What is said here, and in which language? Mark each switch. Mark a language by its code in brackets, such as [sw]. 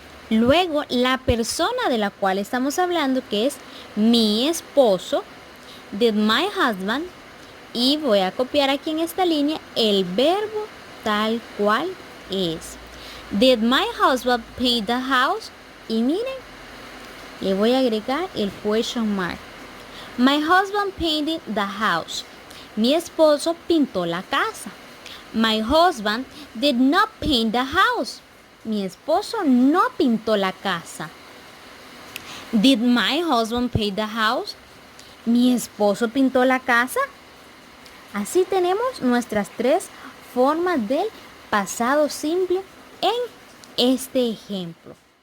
[es] Luego, la persona de la cual estamos hablando, que es mi esposo, [en] did my husband, [es] y voy a copiar aquí en esta línea el verbo tal cual es. [en] Did my husband paint the house? [es] Y miren, le voy a agregar el [en] question mark. My husband painted the house. [es] Mi esposo pintó la casa. [en] My husband did not paint the house. [es] Mi esposo no pintó la casa. [en] Did my husband paint the house? [es] Mi esposo pintó la casa. Así tenemos nuestras tres formas del pasado simple en este ejemplo.